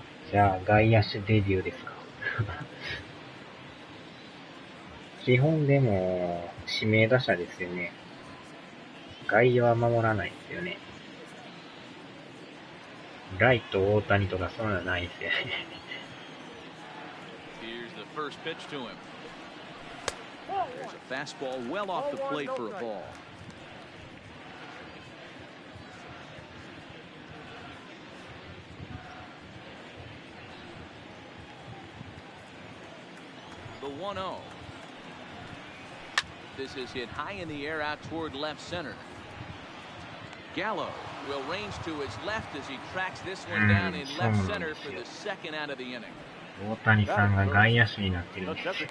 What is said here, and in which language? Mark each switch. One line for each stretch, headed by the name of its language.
Japanese: じゃあ、外野手デビューですか。基本でも、指名打者ですよね。外野は守らないですよね。ライト大谷とかそういうのないですよね。
English: Here's the first pitch to him. There's a fastball well off the plate for a ball. The 1-0. This is hit high in the air out toward left center. Gallo will range to his left as he tracks this one down in left center for the second out of the inning.
Japanese: 大谷さんが外野手になってるんです。